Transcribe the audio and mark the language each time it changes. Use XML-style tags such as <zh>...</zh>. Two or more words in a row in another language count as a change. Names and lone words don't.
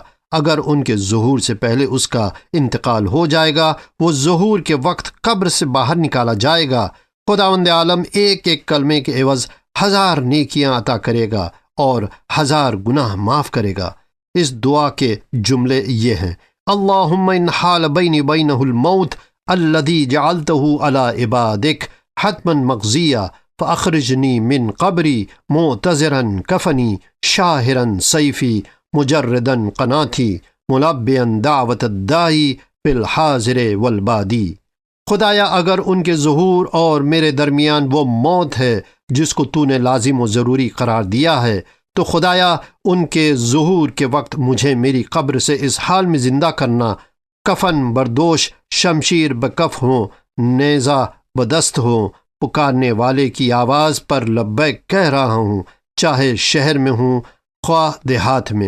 <ur>اگر ان کے ظہور سے پہلے اس کا انتقال ہو جائے گا، وہ ظہور کے وقت قبر سے باہر نکالا جائے گا۔ خداوند عالم ایک ایک کلمے کے عوض 1000 نیکیاں عطا کرے گا اور 1000 گناہ معاف کرے گا۔ اس دعا کے جملے یہ ہیں:</ur> <ar>اللہم ان حال بینی بینہ الموت الذی جعلتہ علی عبادک حتما مقضیہ فاخرجنی من قبری معتذرا کفنی شاہرا سیفی مجردا قناتی ملبیا دعوت الداعی فی الحاضر والبادی۔</ar> <ur>خدایا اگر ان کے ظہور اور میرے درمیان وہ موت ہے جس کو تو نے لازم و ضروری قرار دیا ہے، تو خدایا ان کے ظہور کے وقت مجھے میری قبر سے اس حال میں زندہ کرنا، کفن بردوش، شمشیر بکف ہوں، نیزہ بدست ہوں، پکارنے والے کی آواز پر لبیک کہہ رہا ہوں، چاہے شہر میں ہوں خواہ دیہات میں۔</ur>